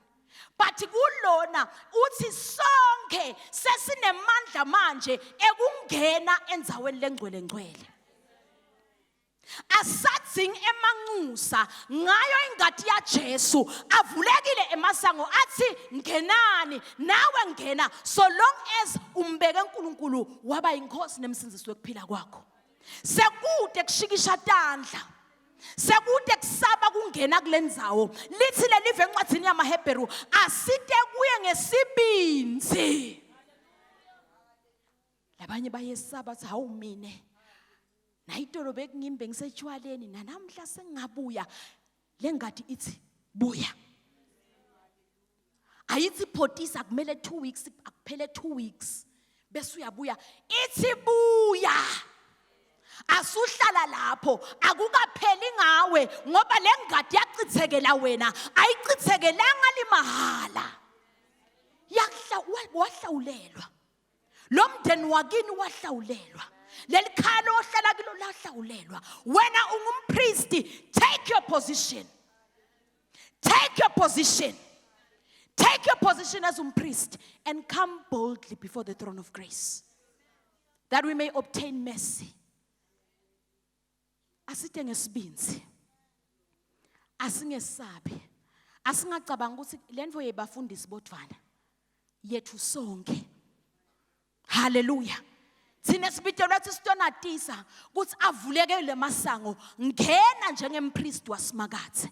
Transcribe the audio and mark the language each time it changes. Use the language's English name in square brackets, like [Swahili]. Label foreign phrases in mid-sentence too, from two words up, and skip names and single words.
[Swati] But kulona uthi sonke sesinemandla manje ekungena endzaweni lengcwele ngcwele. Asathing emanxusa ngayo ingadi ya Jesu avulekile emasango athi ngenani nawe ngena [English] so long as [Swati] umbeke uNkulunkulu waba inkosi nemsinzisi wekuphila kwakho. Sekude kushikisha tandla, sekude kusaba kungena kulendzawo. Lithi lelive encwadini yamaHebheru asite kuye ngesibinzi. Labanye bayesaba athi hawu mine nayitolo bekungimbe ngisejwaleni nanamhla sengabuya lengadi ithi buya. Ayithi photisa kumele 2 weeks akuphele 2 weeks bese uyabuya ithi buya. Asuhlala lapho akukapheli ngawe ngoba lengadi yachithekela wena ayichithekelanga limahala. Wahlawulelwa. Lo mndeni wakini wahlawulelwa. Lelikhalo ohlala kilo lahlawulelwa. Wena ungumpriesti, [English] take your position. Take your position. Take your position as umpriest and come boldly before the throne of grace that we may obtain mercy. [Swati] Asite ngesibinzi. Asingesabi. Asingacabanga ukuthi lento yebafundisi bodvana yethu sonke. Hallelujah. Thina sibitelwa ukuthi sitonatisa ukuthi avuleke lemasango ngena njengempriest wasimakathe.